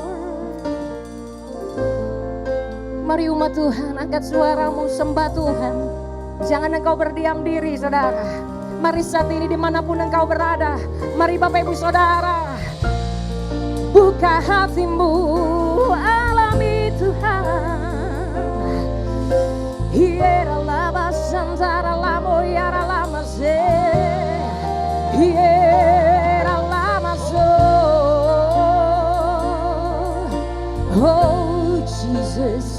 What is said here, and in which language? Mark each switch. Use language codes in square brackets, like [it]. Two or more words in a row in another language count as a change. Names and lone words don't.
[id] Mari umat Tuhan angkat suaramu sembah Tuhan. Jangan engkau berdiam diri saudara. Mari saat ini dimanapun engkau berada. Mari Bapak Ibu Saudara, buka hatimu, alami Tuhan. Hiera lama santara lamo yara lama se. Hiera lama so. [en] Oh Jesus.